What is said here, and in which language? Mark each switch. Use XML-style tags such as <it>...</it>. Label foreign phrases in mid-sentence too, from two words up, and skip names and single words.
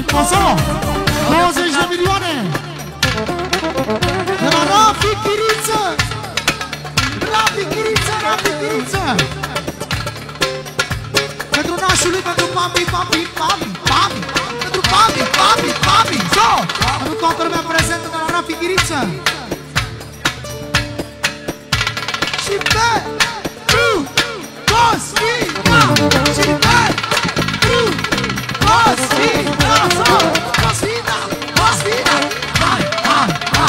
<ro>Solo! 20 de milioane! De la Rafi Chiriță! Rafi Chiriță, Rafi Chiriță! Pentru nașul lui, pentru papi, papi, papi, papi! Pentru papi, papi, papi! Solo! Pentru toată lumea prezentă de la Rafi Chiriță! Și pe Cosmina! Și pe Cosmina! Cosmina! Cosmina! Hai, hai, hai!</ro>